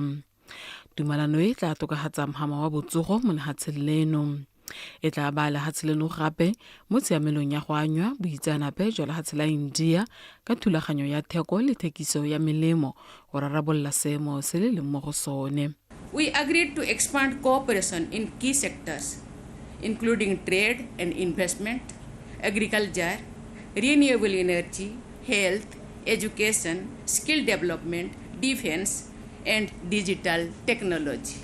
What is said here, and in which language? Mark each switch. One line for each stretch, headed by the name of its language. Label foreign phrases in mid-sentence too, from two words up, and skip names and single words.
Tswana: Tumalano e tla tokafatsa mohama wa botsogo mo lefatsheng leno. E tla ba lefatshe leno gape mo tshiamelong ya go anywa boitseanape jwa lefatshe la India ka thulaganyo ya theko le thekiso ya melemo go rarabolola seemo se le leng mo go sone.
English: We agreed to expand cooperation in key sectors, including trade and investment, agriculture, renewable energy, health, education, skill development, defense, and digital technology.